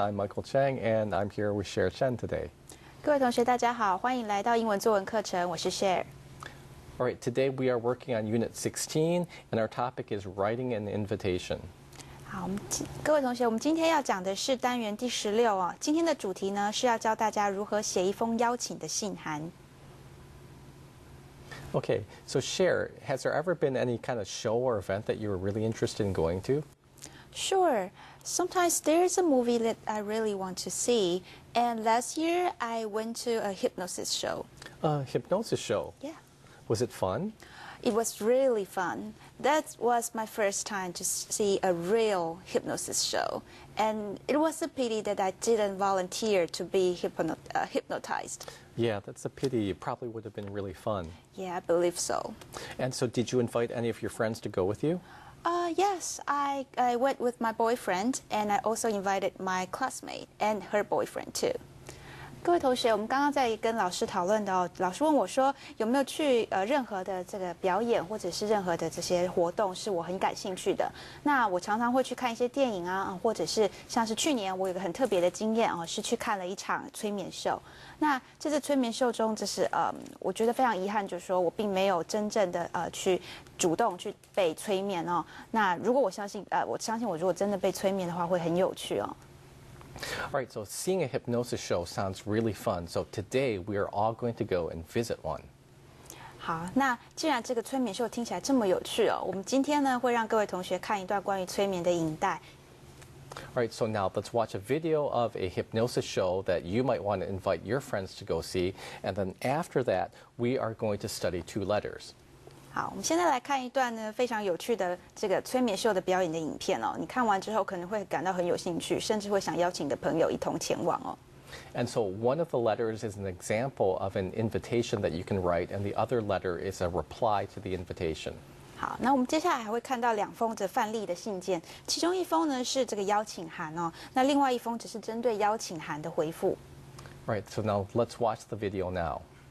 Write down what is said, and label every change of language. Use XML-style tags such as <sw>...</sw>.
<en>I'm Michael Chang, and I'm here with Cher Chen today.</en> <zh>各位同学，大家好，欢迎来到英文作文课程，我是 Cher。</zh> <en>All right, today we are working on Unit 16, and our topic is writing an invitation.</en> <zh>好，各位同学，我们今天要讲的是单元第16哦。今天的主题呢是要教大家如何写一封邀请的信函。</zh> <en>Okay, so Cher, has there ever been any kind of show or event that you were really interested in going to? Sure. Sometimes there's a movie that I really want to see, and last year I went to a hypnosis show. A hypnosis show? Yeah. Was it fun? It was really fun. That was my first time to see a real hypnosis show, and it was a pity that I didn't volunteer to be hypnotized. Yeah, that's a pity. It probably would have been really fun. Yeah, I believe so. And so did you invite any of your friends to go with you? Yes, I went with my boyfriend, and I also invited my classmate and her boyfriend too.</en> <zh>各位同学，我们刚刚在跟老师讨论的哦，老师问我说有没有去任何的这个表演或者是任何的这些活动是我很感兴趣的。那我常常会去看一些电影啊，或者是像是去年我有个很特别的经验哦，是去看了一场催眠秀。那这次催眠秀中，就是我觉得非常遗憾，就是说我并没有真正的去主动去被催眠哦。那如果我相信我如果真的被催眠的话，会很有趣哦。</zh> <en>All right, so seeing a hypnosis show sounds really fun. So today we are all going to go and visit one.</en> <zh>好，那既然这个催眠秀听起来这么有趣哦，我们今天呢会让各位同学看一段关于催眠的影带。</zh> <en>All right, so now let's watch a video of a hypnosis show that you might want to invite your friends to go see. And then after that, we are going to study 2 letters.</en> <zh>好，我们现在来看一段呢非常有趣的这个催眠秀的表演的影片哦。你看完之后可能会感到很有兴趣，甚至会想邀请你的朋友一同前往哦。</zh> <en>And so one of the letters is an example of an invitation that you can write, and the other letter is a reply to the invitation.</en> <zh>好，那我们接下来还会看到2封的范例的信件，其中一封呢是这个邀请函哦，那另外一封只是针对邀请函的回复。</zh> <en>Right, so now let's watch the video now.</en>